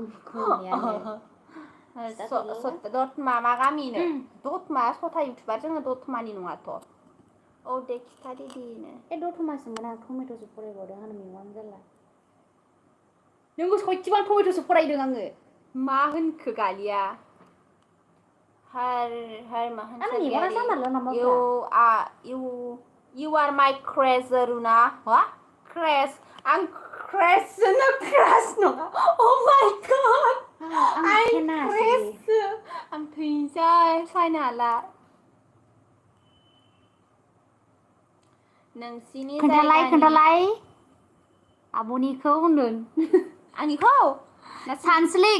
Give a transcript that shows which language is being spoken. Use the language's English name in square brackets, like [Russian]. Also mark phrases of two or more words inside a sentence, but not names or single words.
[Bodo] दतमा मा गामिनो दतमा सथा इउटुबार जोङो दतमानि नङाथ' औ दे खिथा दिदिनो दतमासोमोन आं टमेट'सो फरायबावदों आंना मेगनानो जाला नोंबो सयथिबो टमेट'सो फरायदों आङो मा होनखो गालिया हर महन सरगियारि [English] you are my crush [Bodo] रुना मा क्रेश आं क्रेश नङा [English] oh my god [Bodo] आं क्रेश आं थैनोसै सायनो हाला नोंसिनि खोन्थालाय आब'निखौ होनदों आंनिखौ सानस्लिक